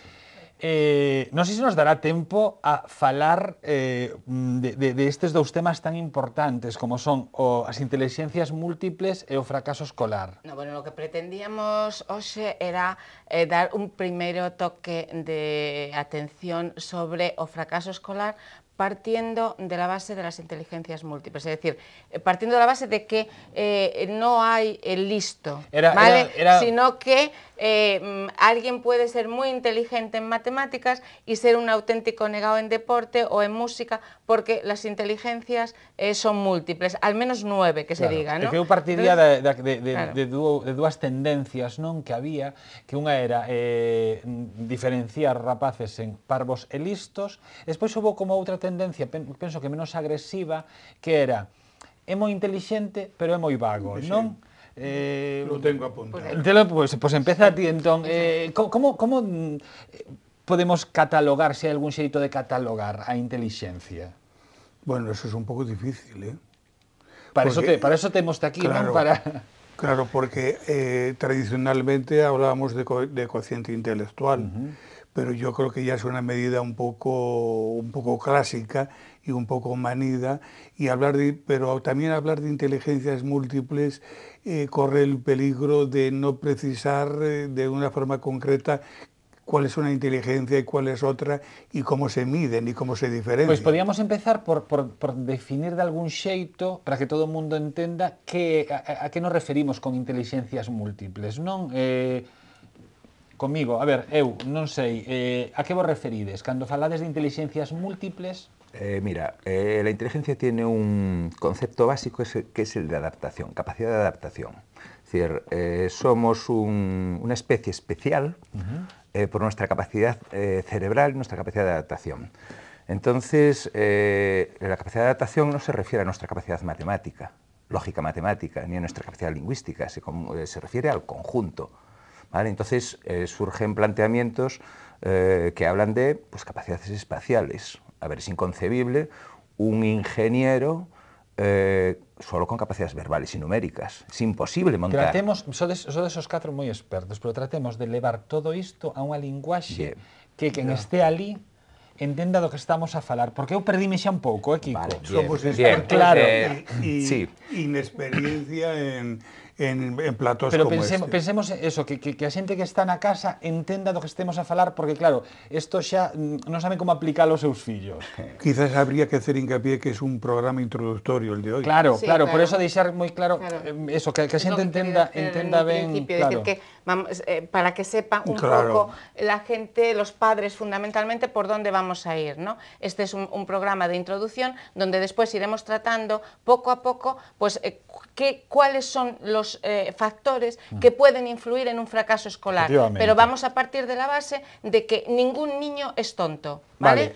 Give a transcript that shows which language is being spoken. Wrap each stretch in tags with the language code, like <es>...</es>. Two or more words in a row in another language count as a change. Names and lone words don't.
<gl>Non sei se nos dará tempo a falar de estes dous temas tan importantes como son as intelixencias múltiples e o fracaso escolar. No, bueno, o que pretendíamos hoxe era dar un primeiro toque de atención sobre o fracaso escolar</gl> <es>partiendo de la base de las inteligencias múltiples, es decir, partiendo de la base de que no hay el listo, ¿vale? Sino que alguien puede ser muy inteligente en matemáticas y ser un auténtico negado en deporte o en música, porque las inteligencias son múltiples, al menos 9 que se diga, ¿no?</es> <gl>É que eu partiría de dúas tendencias, non, que había, que unha era diferenciar rapaces en parvos e listos, despois houve como outra tendencia, penso que menos agresiva, que era é moi intelixente, pero é moi vago, non?</gl> <es>Lo tengo apuntado.</es> <gl>Pues empeza a ti, entón. Como podemos catalogar, se hai algún xeito de catalogar a intelixencia?</gl> <es>Bueno, eso es un pouco difícil, ¿eh?</es> <gl>Para eso temos aquí, claro, non?</gl> <es>Claro, porque tradicionalmente hablábamos de cociente intelectual, pero yo creo que ya es una medida un poco clásica y un poco manida, y pero también hablar de inteligencias múltiples corre el peligro de no precisar de una forma concreta cuál es una inteligencia y cuál es otra, y cómo se miden y cómo se diferencian.</es> <gl>Pois podíamos empezar por definir de algún xeito, para que todo o mundo entenda a que nos referimos con inteligencias múltiples, non? Comigo, a ver, eu non sei, a que vos referides? Cando falades de inteligencias múltiples...</gl> <es>Mira, la inteligencia tiene un concepto básico que es el de adaptación, capacidad de adaptación. Es decir, somos una especie especial por nuestra capacidad cerebral y nuestra capacidad de adaptación. Entonces, la capacidad de adaptación no se refiere a nuestra capacidad matemática, lógica matemática, ni a nuestra capacidad lingüística, se refiere al conjunto, ¿vale? Entonces, surgen planteamientos que hablan de capacidades espaciales. A ver, es inconcebible un ingeniero solo con capacidades verbales y numéricas. Es imposible montar.</es> <gl>Sodes esos 4 moi expertos, pero tratemos de levar todo isto a unha linguaxe que quen esté ali entenda do que estamos a falar, porque eu perdime xa un pouco, Kiko?</gl> <es>Vale, somos bien, claro, sí. Inexperiencia en platós pero como</es> <gl>pensemos eso, que a xente que está na casa entenda do que estemos a falar, porque claro, isto xa non saben como aplicalo aos seus fillos.</gl> <es>Quizás habría que hacer hincapié que es un programa introductorio el de hoy. Claro,</es> <gl>sí, claro, por eso deixar moi claro, eso, que a xente entenda ben, claro.</gl> <es>Decir que, para que sepa un pouco la gente, los padres fundamentalmente, por dónde vamos a ir, ¿no? Este es un programa de introducción donde después iremos tratando poco a poco, pues, cuáles son los factores que pueden influir en un fracaso escolar. Pero vamos a partir de la base de que ningún niño es tonto, ¿vale?</es>